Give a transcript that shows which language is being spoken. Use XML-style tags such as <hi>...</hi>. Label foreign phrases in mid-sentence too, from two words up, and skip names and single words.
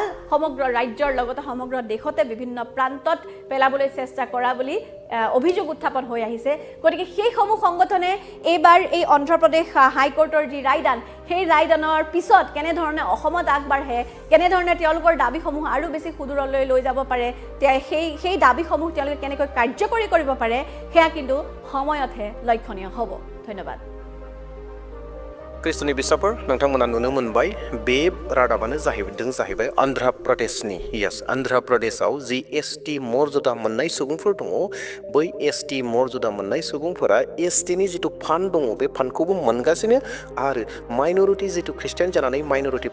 <as>সমগ্ৰ ৰাজ্যৰ লগতে সমগ্ৰ দেশতে বিভিন্ন প্ৰান্তত পেলাবলৈ চেষ্টা কৰা বুলি অভিযোগ উত্থাপন হৈ আহিছে গতিকে সেইসমূহ সংগঠনে এইবাৰ এই অন্ধ্ৰপ্ৰদেশ হাইকোৰ্টৰ যি ৰায়দান সেই ৰায়দানৰ পিছত কেনেধৰণে অসমত আগবাঢ়ে কেনেধৰণে তেওঁলোকৰ দাবীসমূহ আৰু বেছি সুদূৰলৈ লৈ যাব পাৰে সেই দাবীসমূহ তেওঁলোকে কেনেকৈ কাৰ্যকৰী কৰিব পাৰে সেয়া কিন্তু সময়তহে লক্ষণীয় হ'ব ধন্যবাদ</as> <brx>क्रिस्टनि बिसाफोर नोंथांमोना नुनो मोनबाय बे रादाबानो जाहैबाय आन्ध्र प्रदेशनि आन्ध्र प्रदेशआव जि ST मर्यादा मोननाय सुबुंफोर दङ बै ST मर्यादा मोननाय सुबुंफोरा STनि जितु फान्ड दङ बे फान्डखौबो मोनगासिनो आरो माइनरिटि जितु ख्रिस्टियान जानानै माइनरिटि</brx>